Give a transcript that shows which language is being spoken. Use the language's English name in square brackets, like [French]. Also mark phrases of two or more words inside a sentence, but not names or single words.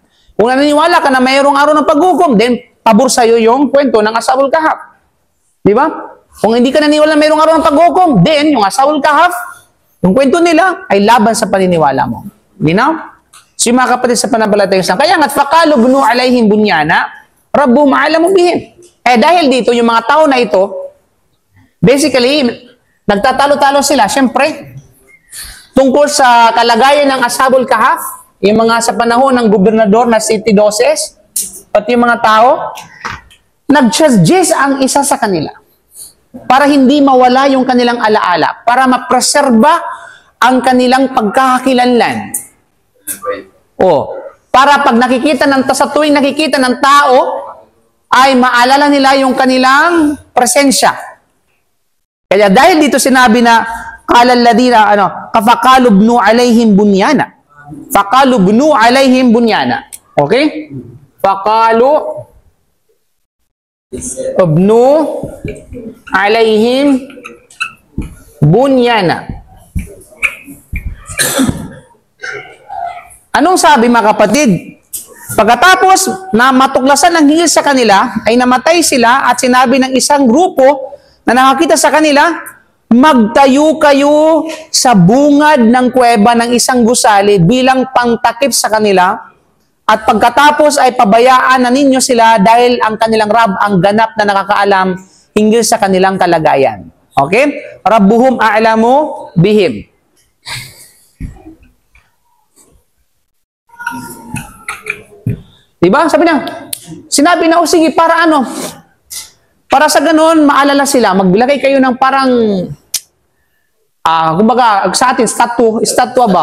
[Filipino] Kung naniniwala ka na mayroong araw ng paghukom, then pabor sa'yo yung kwento ng Ashabul Kahf. Di ba? Kung hindi ka naniniwala na mayroong araw ng paghukom, then yung Ashabul Kahf, yung kwento nila ay laban sa paniniwala mo. Linaw? So yung mga kapatid sa panampalatayang Islam, kaya nga't [Arabic] فقالوا ابنوا عليهم بنيانا ربهم أعلم بهم. [Filipino] Dahil dito, yung mga tao na ito, basically, nagtatalo-talo sila, syempre, tungkol sa kalagayan ng Ashabul Kahf, yung mga sa panahon ng gobernador na si Tidoses, pati yung mga tao, nag-suggest ang isa sa kanila para hindi mawala yung kanilang alaala, para mapreserba ang kanilang pagkakakilanlan. Para pag sa tuwing nakikita ng tao, ay maalala nila yung kanilang presensya. Kaya dahil dito sinabi na, [Arabic] قال الذين فقالوا ابنوا عليهم بنيانا. فقالوا ابنوا عليهم بنيانا. [Filipino] Okay? [Arabic] فقالوا ابنوا عليهم بنيانا. [Filipino] Anong sabi mga kapatid? Pagkatapos na matuklasan ng hingil sa kanila, ay namatay sila at sinabi ng isang grupo na nakakita sa kanila, magtayo kayo sa bungad ng kuweba ng isang gusali bilang pangtakip sa kanila at pagkatapos ay pabayaan na ninyo sila dahil ang kanilang Rab ang ganap na nakakaalam hinggil sa kanilang kalagayan. [Arabic] Okay? ربهم أعلم بهم. [Filipino] Diba? Sabi niya, sinabi na, sige, para ano? Para sa ganun, maalala sila, maglagay kayo ng parang, kumbaga, sa atin, statwa ba?